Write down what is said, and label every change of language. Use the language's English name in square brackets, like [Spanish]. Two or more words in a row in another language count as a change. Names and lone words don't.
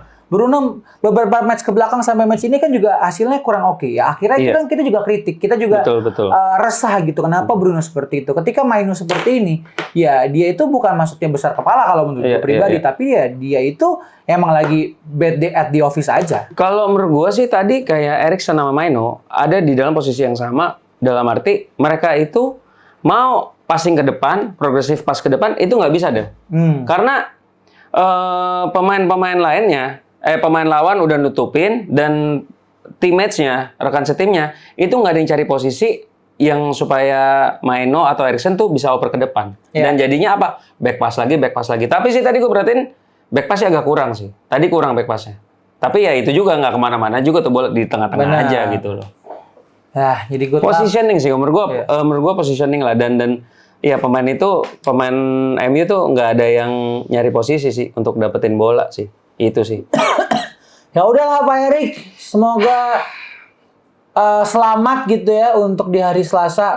[Indonesian] Bruno beberapa match ke belakang sampai match ini kan juga hasilnya kurang oke. Ya akhirnya kita juga kritik, kita juga resah gitu. Kenapa Bruno seperti itu? Ketika Mainu seperti ini, ya dia itu bukan maksudnya besar kepala kalau menurut gue pribadi, tapi ya dia itu emang lagi [English] bad day at the office [Indonesian] aja. Kalau menurut gue sih tadi kayak Eriksen sama Mainu ada di dalam posisi yang sama, dalam arti mereka itu mau passing ke depan, progresif pass ke depan itu nggak bisa deh. Karena pemain lawan udah nutupin dan teammates-nya, rekan setimnya, itu nggak ada yang cari posisi yang supaya Maino atau Eriksen tuh bisa oper ke depan. Iya. Dan jadinya apa? [English] Back pass lagi. [Indonesian] Tapi sih tadi gue perhatiin, [English] back pass- [Indonesian] nya agak kurang sih. Tadi kurang [English] back pass- [Indonesian] nya. Tapi ya itu juga nggak kemana-mana juga tuh, bola di tengah-tengah Benar. aja gitu loh. Nah, jadi gue Positioning sih, menurut Iya. gue positioning lah. Dan ya pemain MU tuh nggak ada yang nyari posisi sih untuk dapetin bola sih. Itu sih. ya udahlah Pak Erik, semoga selamat gitu ya untuk di hari Selasa.